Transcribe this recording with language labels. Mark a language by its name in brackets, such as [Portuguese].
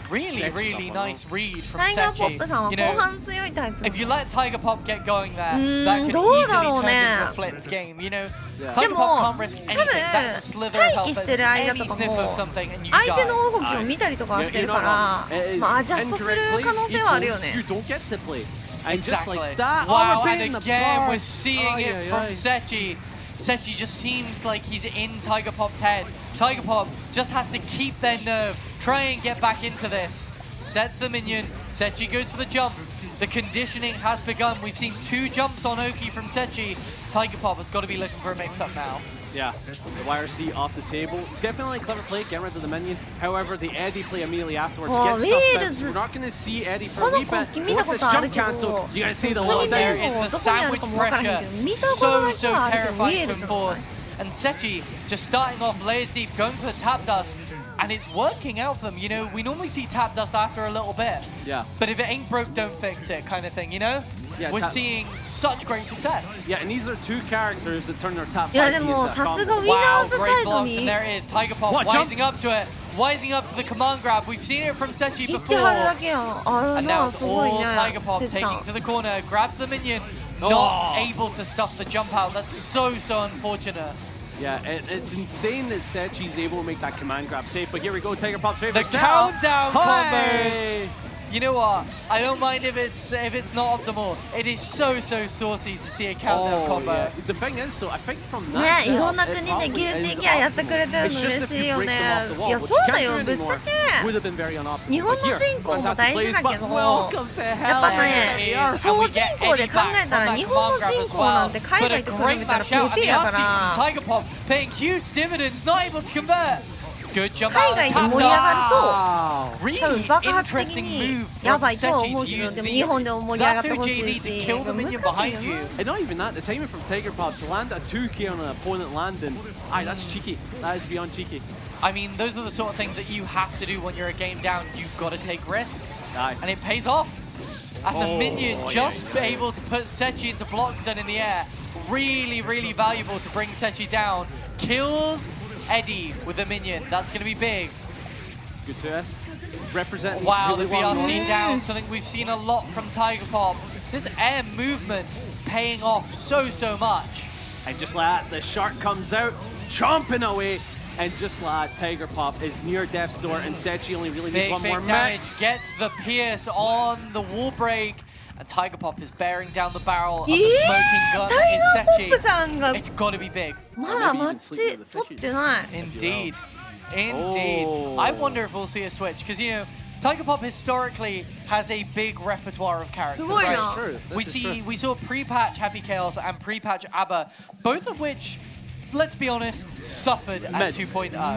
[English] Really nice read from Sechi. You know, if you let Tiger Pop get going there, that could easily turn into a flipped game. You know, Tiger Pop can't risk anything. That's a slither of health. Any sniff of something and you die. 相手の動きを見たりとかしてるから、まあアジャストする可能性はあるよね。 Exactly. Wow, and again we're seeing it from Sechi. Sechi just seems like he's in Tiger Pop's head. Tiger Pop just has to keep their nerve, try and get back into this. Sets the minion, Sechi goes for the jump. The conditioning has begun. We've seen 2 jumps on Oki from Sechi. Tiger Pop has got to be looking for a mix-up now. Yeah, the YRC off the table. Definitely a clever play, get rid of the minion. However, the Eddie play immediately afterwards gets stuff bounced. We're not going to see Eddie for a wee bit. With this jump cancel, you guys see the wall there is the sandwich pressure. So terrifying to enforce. And Sechi just starting off layers deep, going for the tap dust. And it's working out for them, you know. We normally see tap dust after a little bit. Yeah. But if it ain't broke, don't fix it, kind of thing, you know. Yeah, we're seeing such great success. Yeah, and these are 2 characters that turn their tap. [Japanese] Yeah, でもさすがウィナーズサイドに。 [English] And there it is, Tiger Pop wising up to it, wising up to the command grab. We've seen it from Sechi before. And now it's all Tiger Pop taking to the corner, grabs the minion, not able to stuff the jump out. That's so unfortunate. Yeah, it's insane that Sechi's able to make that command grab safe, but here we go, Tiger Pop's favorite the countdown combos. You know what? I don't mind if it's not optimal. It is so saucy to see a countdown combo. Yeah. The thing is though, I think from that [Japanese] ね、いろんな国でギルティギアやってくれてるの嬉しいよね。いや、そうだよ、ぶっちゃけ日本の人口も大事だけど、やっぱね、総人口で考えたら日本の人口なんて海外と比べたらペーペーやから。 [English] Tiger Pop paying huge dividends, not able to convert. [Japanese] 外で盛り上がると多分爆発的にやばいとは思うけど、でも日本でも盛り上がってほしいし、難しいよね。 [English] And not even that, the timing from Tiger Pop to land a 2K on an opponent landing, that's cheeky. That is beyond cheeky. I mean, those are the sort of things that you have to do when you're a game down. You've got to take risks, and it pays off. And the minion just able to put Sechi into block zone in the air. Really, really valuable to bring Sechi down. Kills Eddie with the minion. That's going to be big. Good to us. Representing. Wow, really the BRC down. Something we've seen a lot from Tiger Pop. This air movement paying off so much. And just like that, the shark comes out, chomping away. And just like that, Tiger Pop is near death's door, and Sechi only really needs one more mix. Gets the pierce on the wall break, and Tiger Pop is bearing down the barrel of the smoking gun. Is Sechi. It's got to be big. [Japanese] まだマッチ取ってない。 [English] Indeed. I wonder if we'll see a switch, because you know, Tiger Pop historically has a big repertoire of characters. Right? We saw pre-patch Happy Chaos and pre-patch ABBA, both of which, let's be honest, suffered at 2.0.